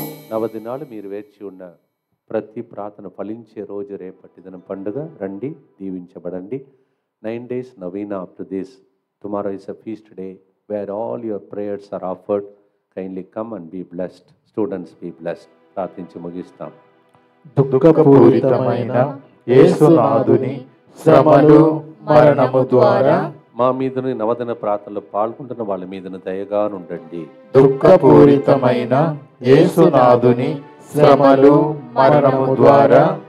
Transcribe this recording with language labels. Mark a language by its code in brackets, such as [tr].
[te] నవదినాలు మీరు వేచి ఉన్న ప్రతి ప్రార్థన ఫలించే రోజు రేపటి దినం పండుగ. రండి, దీవించబడండి. [en] 9 days novena after this. Tomorrow is a feast day where all your prayers are offered. Kindly come and be blessed. Students, be blessed. [te] ప్రార్థించి ముగిస్తాం. దుఃఖపూరితమైన యేసునాథుని శ్రమలు మరణము ద్వారా మా మీదను నవదిన ప్రార్థనలో పాల్గొంటున్న వాళ్ళ మీదను దయగా ఉండండి. దుఃఖపూరితమైన యేసునాథుని శ్రమలు మరణము ద్వారా